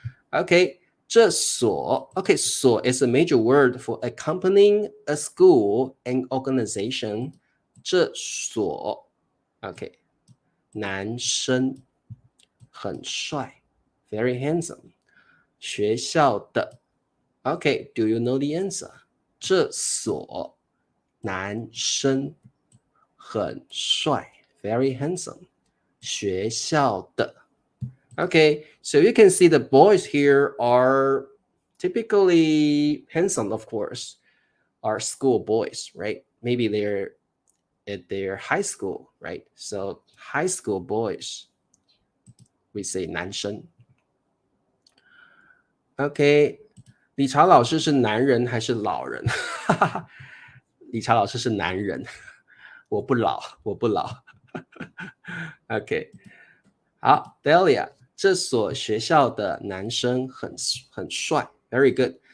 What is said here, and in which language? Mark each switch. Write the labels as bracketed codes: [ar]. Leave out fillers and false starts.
[en] Okay, 这所 okay, 所 is a major word for accompanying a school and organization. [zh] 这所 okay, 男生很帅 very handsome. [en] 学校的 okay, do you know the answer? [zh] 这所男生很帅 very handsome. [en] 学校的 Okay, so you can see the boys here are typically handsome, of course, are school boys, right? Maybe they're at their high school, right? So high school boys, we say 男生 Okay, [zh] 理查老师是男人还是老人？理查老师是男人，我不老。 Okay, 好 Delia 这所学校的男生很帅 Very good.